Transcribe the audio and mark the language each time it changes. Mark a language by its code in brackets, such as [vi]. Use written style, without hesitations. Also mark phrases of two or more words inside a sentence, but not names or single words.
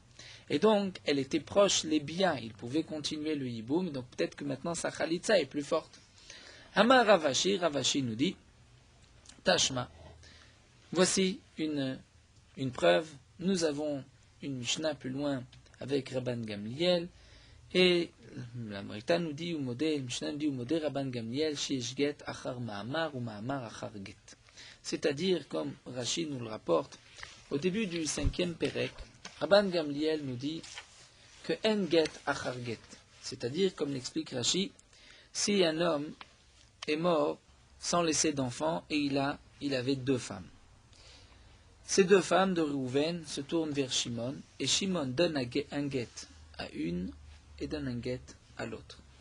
[fr] Et donc, elle était proche les biens, il pouvait continuer le yiboum, donc peut-être que maintenant sa khalitsa est plus forte. [arc] אמר רב אשי [fr] nous dit, Tashma, voici une preuve, nous avons une Mishnah plus loin avec Rabban Gamliel, et la Marita nous dit, le Mishnah nous dit, [he] ומודה רבן גמליאל שיש גט אחר מאמר ומאמר אחר גט. [fr] C'est-à-dire, comme Rashi nous le rapporte, au début du 5e Pérec, Rabban Gamliel nous dit que en [he] גט אחר גט. [fr] C'est-à-dire, comme l'explique Rashi, si un homme est mort sans laisser d'enfant et il avait 2 femmes. Ces 2 femmes de Reuven se tournent vers Shimon et Shimon donne un guet à une et donne un guet à l'autre.